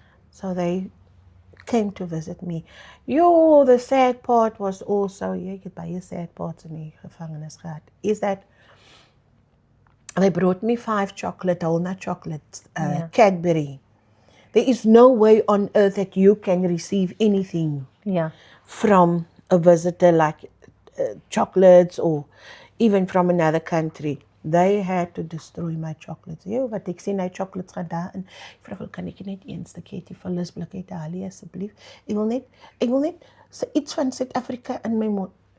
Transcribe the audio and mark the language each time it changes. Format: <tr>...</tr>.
<en>So they came to visit me. The sad part was also,</en> <af>ek het baie sad parts in die gevangenis gehad,</af> <en>is that they brought me 5 whole nut chocolates, Cadbury. There is no way on earth that you can receive anything from a visitor like chocolates or even from another country. They had to destroy my chocolates.</en> <af>Wat ek sien, my chocolates gaan daar in. Ek vra, kan ek net een stukkie vullisblik uithaal asseblief? Ek wil net so iets van Suid-Afrika in my mond.</af>